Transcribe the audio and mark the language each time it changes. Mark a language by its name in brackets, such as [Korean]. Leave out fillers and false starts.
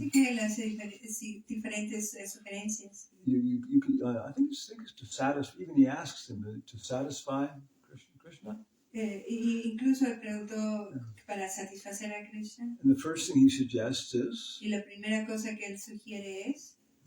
[Spanish] Así que él hace diferentes sugerencias. [English] You can, I think it's to satisfy. Even he asks him to satisfy Krishna. [Spanish] Y incluso le preguntó para satisfacer a Krishna. [English] And the first thing he suggests is, [Spanish] Y la primera cosa que él sugiere es